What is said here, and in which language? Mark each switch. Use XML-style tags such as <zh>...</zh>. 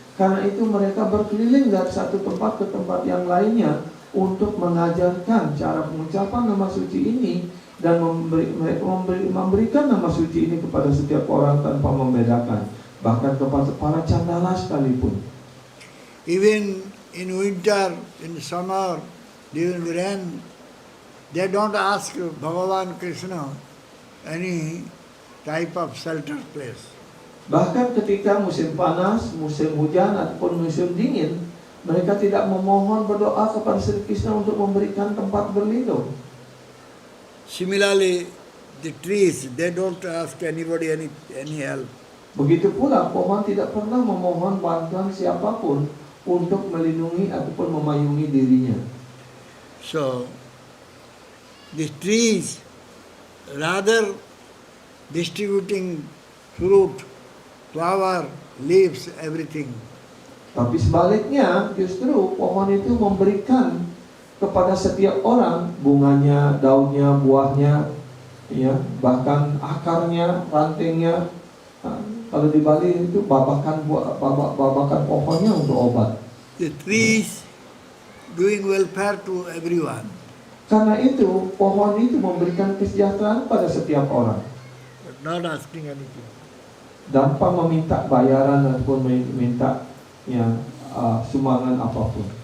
<id>Karena itu mereka berkeliling dari satu tempat ke tempat yang lainnya untuk mengajarkan cara pengucapan nama suci ini, dan memberikan nama suci ini kepada setiap orang tanpa membedakan, bahkan kepada para candala sekalipun.</id> <en>Even in winter, in summer, during rain, they don't ask Bhagavan Krishna any type of shelter place.</en> <id>Bahkan ketika musim panas, musim hujan, ataupun musim dingin, mereka tidak memohon berdoa kepada Sri Krishna untuk memberikan tempat berlindung.</id> <en>Similarly, the trees, they don't ask anybody any help.</en> <id>Begitu pula pohon tidak pernah memohon bantuan siapapun untuk melindungi ataupun memayungi dirinya.</id> <en>So, the trees, rather distributing fruit, flower, leaves, everything.</en> <id>Tapi sebaliknya, justru pohon itu memberikan kepada setiap orang bunganya, daunnya, buahnya, ya, bahkan akarnya, rantingnya. Nah, kalau di Bali itu babakan pohonnya untuk obat.</id> <en>The trees doing welfare to everyone.</en> <id>Karena itu, pohon itu memberikan kesejahteraan pada setiap orang,</id> <en>But not asking anything.</en> <id>tanpa meminta bayaran ataupun meminta sumbangan apapun.</id>